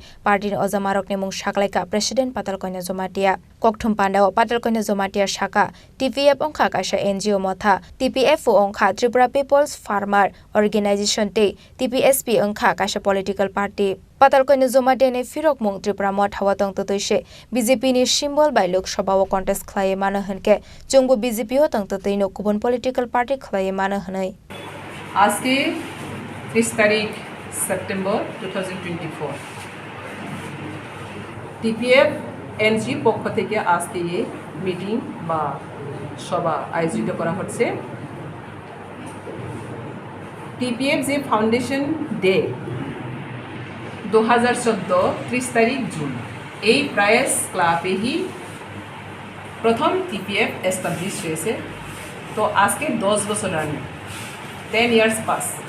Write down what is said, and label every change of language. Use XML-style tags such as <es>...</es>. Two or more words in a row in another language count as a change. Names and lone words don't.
<trp>Party ni Ojamarok ni mung Khlaikha President Patal koine zomadia kokthom panda o Patal koine zomadia shaka TPF ongkha Kaisa NGO Motha TPF ongkha Tripura People's Farmer Organization TPSP ongkha Kaisa</trp> <en>political party</en> <trp>Patal koine zomadia ni firok mung Tripura Motha watong totoise BJP ni symbol by Lok Sabha o contest khlai mano hunke chungbu BJP o tong totoi no kubon</trp> <en>political party</en> <trp>khlai mano hunai</trp> <bn>আজকে 30 তারিখ সেপ্টেম্বর 2024 TPF NGO পক্ষ থেকে আজকে এই মিটিং বা সভা আয়োজিত করা হচ্ছে TPF যে</bn> <en>foundation day</en> <bn>2014 30 তারিখ জুন এই প্রাইস ক্লাবে হি প্রথম TPF এস্টাবলিশ হয়েছে তো আজকে 10 বছর রানিং</bn> <en>10 years pass</en>